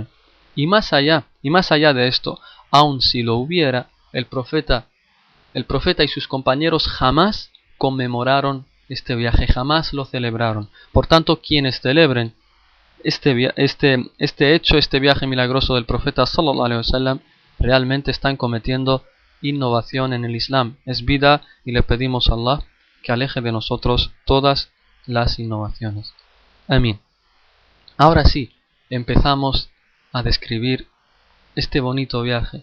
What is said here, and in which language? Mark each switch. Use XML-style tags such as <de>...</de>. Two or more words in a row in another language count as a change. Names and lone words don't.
<es>Y más allá de esto, aun si lo hubiera, el profeta y sus compañeros jamás conmemoraron este viaje, jamás lo celebraron. Por tanto, quienes celebren este viaje milagroso del profeta</es> <ar>صلى الله عليه وسلم,</ar> <es>realmente están cometiendo innovación en el Islam. Es bid'a y le pedimos a Allah que aleje de nosotros todas las innovaciones. Amén. Ahora sí, empezamos a describir este bonito viaje.</es>